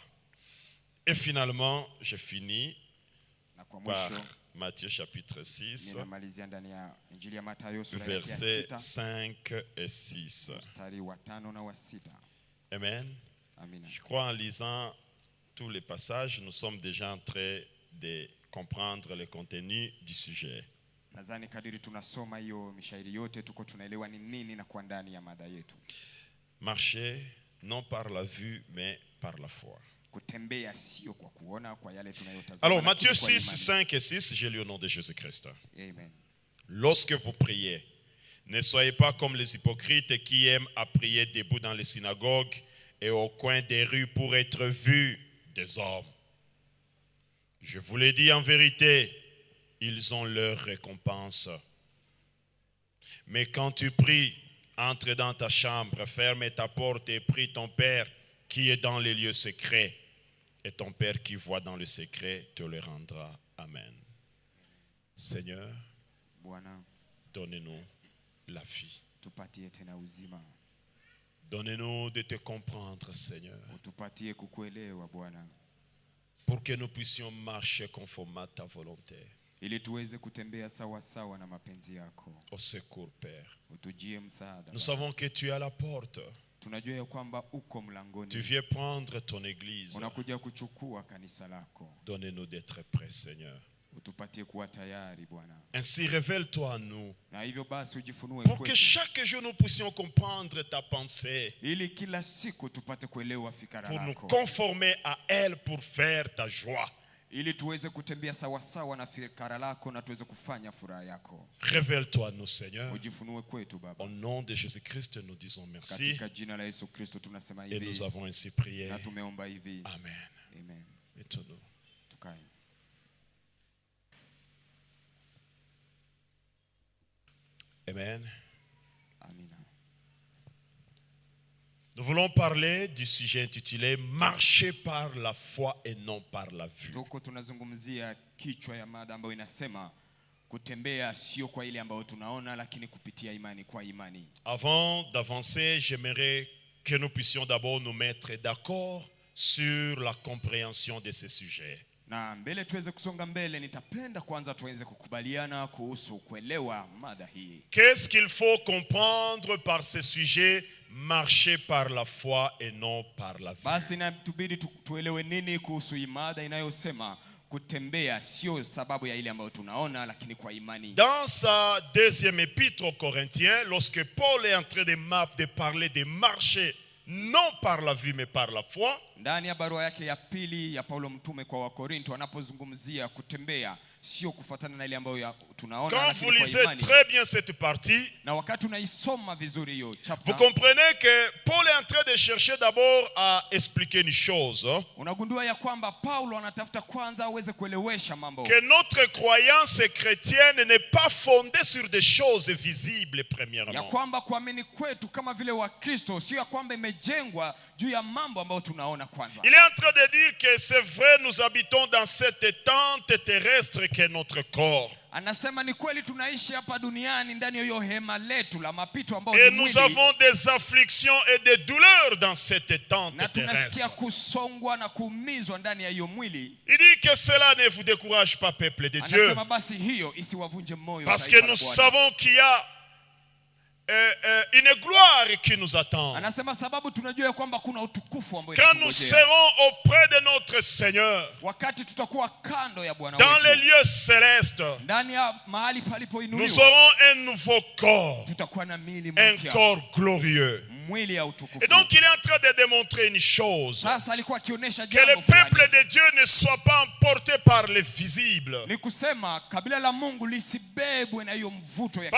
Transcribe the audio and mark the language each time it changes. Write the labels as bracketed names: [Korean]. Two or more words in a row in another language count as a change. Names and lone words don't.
[French] Et finalement, je finis par Matthieu chapitre 6, versets 5 et 6. Amen. Je crois en lisant tous les passages, nous sommes déjà en train de comprendre le contenu du sujet. [Swahili] Nadhani kadiri tunasoma hiyo mishairi yote tuko tunaelewa ni nini na kwa ndani ya mada yetu. [French] Marcher non par la vue mais par la foi. [Swahili] Kutembea sio kwa kuona kwa yale tunayotazama. [French] Alors Matthieu 6, 5 et 6, je lis au nom de Jésus-Christ. Amen. Lorsque vous priez, ne soyez pas comme les hypocrites qui aiment à prier debout dans les synagogues et au coin des rues pour être vus des hommes. Je vous le dis en vérité, ils ont leur récompense. Mais quand tu pries, entre dans ta chambre, ferme ta porte et prie ton Père qui est dans les lieux secrets. Et ton Père qui voit dans le secret te le rendra. Amen. Seigneur, [Swahili] Bwana, [French] donnez-nous la vie. [Swahili] tupatie tena uzima. [French] Donnez-nous de te comprendre, Seigneur, [Swahili] Utupatie kukuelewa Bwana, [French] pour que nous puissions marcher conformément à ta volonté. [Swahili] ili tuweze kutembea sawa sawa na mapenzi yako. [French] Au secours, Père. [Swahili] Utujie msaada. [French] Nous savons que tu es à la porte. [Swahili] Tunajua ya kwamba uko mlangoni. [French] Tu viens prendre ton église. [Swahili] Unakuja kuchukua kanisa lako. [French] Donnez-nous d'être prêts, Seigneur. [Swahili] Utupatie kuwa tayari Bwana. [French] Ainsi, révèle-toi à nous. [Swahili] Na hivyo basi ujifunue [French] Pour que [Swahili] kwetu. [French] chaque jour nous puissions comprendre ta pensée. [Swahili] Ili kila siku tupate kuelewa fikara [French] Pour nous [Swahili] lako. [French] conformer à elle pour faire ta joie. [Swahili] Ili tuweze kutembea sawa sawa na fikara lako na tuweze kufanya furaha yako. [French] Révèle-toi à nous, Seigneur. [Swahili] Ujifunue kwetu Baba. [French] Au nom de Jésus-Christ, nous disons merci. [Swahili] Katika jina la Yesu Kristo tunasema [French] Et nous [Swahili] hivi. [French] avons ainsi prié. [Swahili] Na tumeomba hivi. [French] Amen. Amen. Mettons-nous. [Swahili] Tukae. [French] Amen. [Swahili] Amina. [French] Nous voulons parler du sujet intitulé « Marcher par la foi et non par la vue ». [Swahili] Tuko tunazungumzia kichwa ya mada ambayo inasema kutembea sio kwa ile ambayo tunaona lakini kupitia imani kwa imani. [French] Avant d'avancer, j'aimerais que nous puissions d'abord nous mettre d'accord sur la compréhension de ce sujet. [Swahili] Na mbele tuweze kusonga mbele, nitapenda kwanza tuweze kukubaliana kuhusu kuelewa mada hii. [French] Qu'est-ce qu'il faut comprendre par ce sujet, marcher par la foi et non par la vue? [Swahili] Basi inatubidi tuelewe nini kuhusu mada inayosema kutembea sio sababu ya ile ambayo tunaona lakini kwa imani. [French] Dans sa deuxième épître aux Corinthiens, lorsque Paul est en train de parler de marcher non par la vue mais par la foi, [Swahili] ndani ya barua yake ya pili ya Paulo mtume kwa Wakorinto anapozungumzia kutembea sio kufuatana na ile ambayo tunaona [French] quand [Swahili] lakini [French] vous [Swahili] kwa [French] lisez [Swahili] imani. [French] très bien cette partie, [Swahili] Na wakati unaisoma vizuri hiyo [French] vous [Swahili] chapter, [French] comprenez que Paul est en train de chercher d'abord à expliquer une chose, [Swahili] unagundua ya kwamba Paulo anatafuta kwanza aweze kuelewesha mambo. [French] que notre croyance chrétienne n'est pas fondée sur des choses visibles [Swahili] Ya [French] premièrement. [Swahili] kwamba kuamini kwetu kama vile wa Kristo sio ya kwamba imejengwa juu ya mambo ambayo tunaona kwanza. [French] Il est en train de dire que c'est vrai, nous habitons dans cette tente terrestre qui est notre corps. [Swahili] Anasema ni kweli tunaishi hapa duniani ndani ya hiyo hema letu la mapito ambao [French] Et [Swahili] ni [French] nous [Swahili] mwili. [French] avons des afflictions et des douleurs dans cette tente [Swahili] Na tunasikia [French] terrestre. [Swahili] kusongwa na kuumizwa ndani ya hiyo mwili. [French] Il dit que cela ne vous décourage pas, peuple de Dieu. [Swahili] Anasema basi hiyo isiwavunje moyo. [French] Parce [Swahili] taifa [French] que [Swahili] la [French] nous [Swahili] Bwana. [French] savons qu'il y a une gloire qui nous attend. [Swahili] Anasema sababu tunajua ya kwamba kuna utukufu ambao [French] Quand nous [Swahili] inatungojea. [French] serons auprès de notre Seigneur, [Swahili] Wakati tutakuwa kando ya Bwana [French] dans les [Swahili] wetu, [French] lieux célestes, [Swahili] ndani ya mahali [French] nous [Swahili] palipoinuliwa, [French] aurons un nouveau corps, [Swahili] tutakuwa na miili [French] un [Swahili] mpya, [French] corps glorieux. [Swahili] mwili ya utukufu. [French] Et donc il est en train de démontrer une chose, [Swahili] Sasa alikuwa akionyesha [French] que le [Swahili] jambo [French] peuple [Swahili] fulani. [French] de Dieu ne soit pas emporté par les visibles. [Swahili] Ni kusema kabila la Mungu lisibebwe na hiyo mvuto ya